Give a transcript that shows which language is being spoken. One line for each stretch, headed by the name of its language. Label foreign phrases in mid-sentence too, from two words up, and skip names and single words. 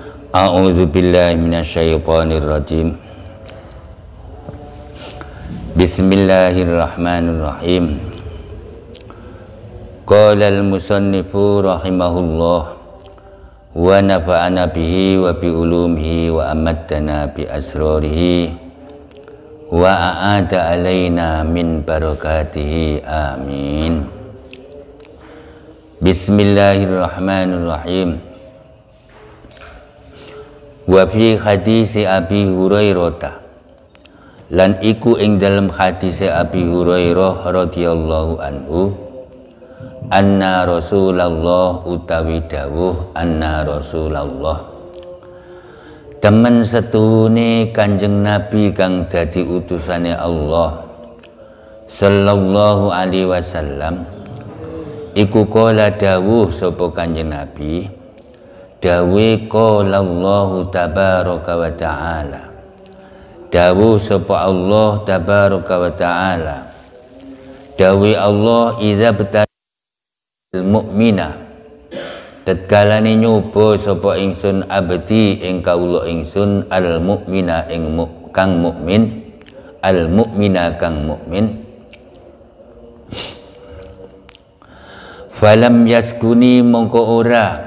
Arabic: أعوذ بالله من الشيطان الرجيم بسم الله الرحمن الرحيم. قال المصنف رحمه الله ونفعنا به وبعلومه وأماتنا بأسراره وأعاد علينا من بركاته. Amin. Bismillahirrahmanirrahim. وفي حديث أبي هريرة,
Javanese: lan iku ing dalam hadis Abi Hurairah
Arabic: رضي الله عنه أن رسول الله
Javanese: utawi dawuh
Arabic: أن رسول الله,
Javanese: temen setune Kanjeng Nabi kang dadi utusane Allah
Arabic: صلى الله عليه وسلم,
Javanese: iku kala dawuh sapa Kanjeng Nabi, dawe
Arabic: قال الله تبارك و ta'ala,
Javanese: dawu sapa
Arabic: الله تبارك وتعالى,
Javanese: dawe
Arabic: الله إذا ابتلى المؤمن,
Javanese: tatkalane nyoba sapa ingsun abdi ing kawula ingsun
Arabic: المؤمن
Javanese: ing kang mukmin,
Arabic: المؤمن
Javanese: kang mukmin,
Arabic: فلم يشكني
Javanese: mongko ora